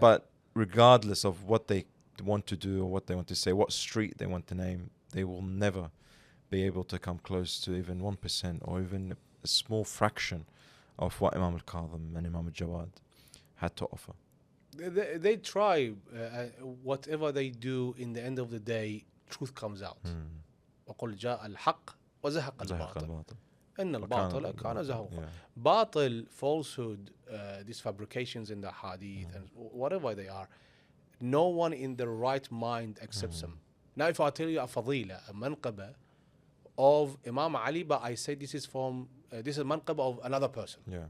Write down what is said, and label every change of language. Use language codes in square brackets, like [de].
[en] But regardless of what they want to do or what they want to say, what street they want to name, they will never be able to come close to even 1% or even a small fraction of what Imam Al-Kadham and Imam Al-Jawad had to offer. They try, whatever they do, in the end of the day, truth comes out. [ar] وقل جاء الحق وزهق الباطل إن الباطل كان زهوقا. [en] Batil, falsehood, these fabrications in the hadith and whatever they are, no one in their right mind accepts them. Now if I tell you a fadila, a manqaba of Imam Ali, but I say this is this is manqaba of another person.